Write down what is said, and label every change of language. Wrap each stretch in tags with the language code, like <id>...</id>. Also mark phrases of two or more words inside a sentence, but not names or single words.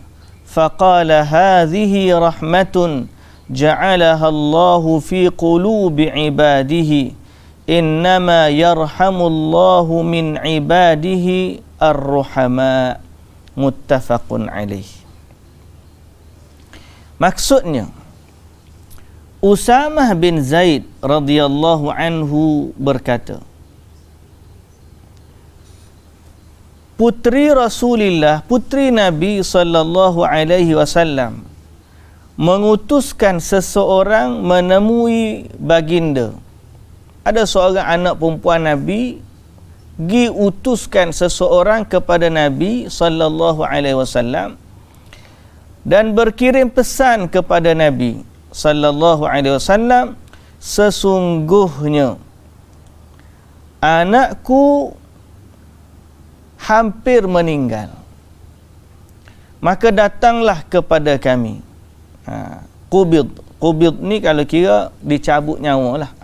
<ar>فقال هذه رحمة جعلها الله في قلوب عباده إنما يرحم الله من عباده الرحماء متفق عليه.</ar> <ms>Maksudnya, Usamah bin Zaid</ms> <ar>رضي الله عنه</ar> <ms>berkata, putri Rasulullah, putri Nabi</ms> <ar>صلى الله عليه وسلم</ar> <ms>mengutuskan seseorang menemui baginda. Ada seorang anak perempuan Nabi pergi utuskan seseorang kepada Nabi</ms> <ar>صلى الله عليه وسلم</ar> <ms>dan berkirim pesan kepada Nabi</ms> <ar>صلى الله عليه وسلم,</ar> <ms>sesungguhnya anakku hampir meninggal, maka datanglah kepada kami. Qubid ni kalau kira dicabut nyawa lah.</ms>